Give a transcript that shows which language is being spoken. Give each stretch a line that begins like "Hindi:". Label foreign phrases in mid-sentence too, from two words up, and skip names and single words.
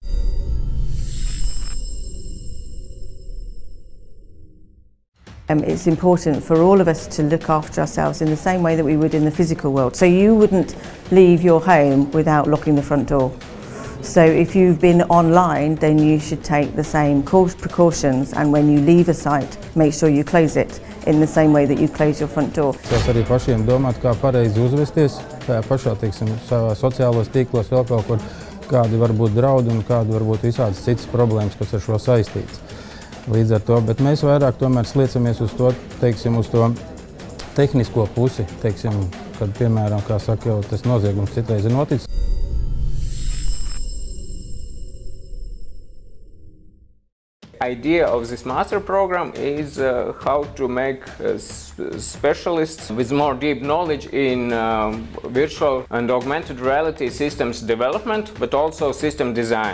English: It's important for all of us to look after ourselves in the same way that we would in the physical world. So you wouldn't leave your home without locking the front door. So if you've been online, then you should take the same precautions, and when you leave a site, make sure you close it in the same way that you close your front door.
Latvian: Tas arī pašiem domāt, kā pareizi uzvesties, tajā pašā, teiksim, savā sociālos tīklos vēl kaut kur, kādi var būt draudi un kādi var būt visādas citas problēmas, kas ar šo saistītas. Līdz ar to, bet mēs vairāk tomēr sliecamies uz to, teiksim, uz to tehnisko pusi, teiksim, kad, piemēram, kā saka, jau tas noziegums citreiz ir noticis.
English: Idea of this master program is how to make specialists with more deep knowledge in virtual and augmented reality systems development, but also system design.